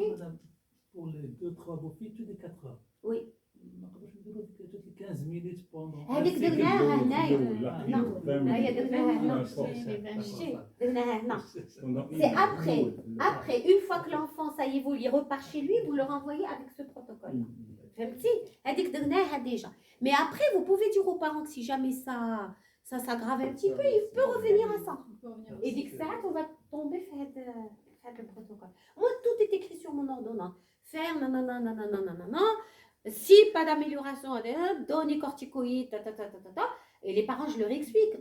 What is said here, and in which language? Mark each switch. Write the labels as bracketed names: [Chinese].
[French] Madame, pour les 2-3 bouffées, tous les 4 heures. Oui. toutes les 15 minutes pendant. [Arabic] هذيك درناها هنايا. Non. [French] C'est après, une fois que l'enfant, ça y est, vous il repart chez lui, vous le renvoyez avec ce protocole. [Arabic] فهمتي؟ هذيك درناها déjà. [French] Mais après, vous pouvez dire aux parents que si jamais ça s'aggrave un petit peu, il peut revenir à ça. Et dès que ça, on va tomber faire le protocole. Moi, tout est écrit sur mon ordonnance. Faire non. Si pas d'amélioration, donner corticoïdes, et les parents, je leur explique.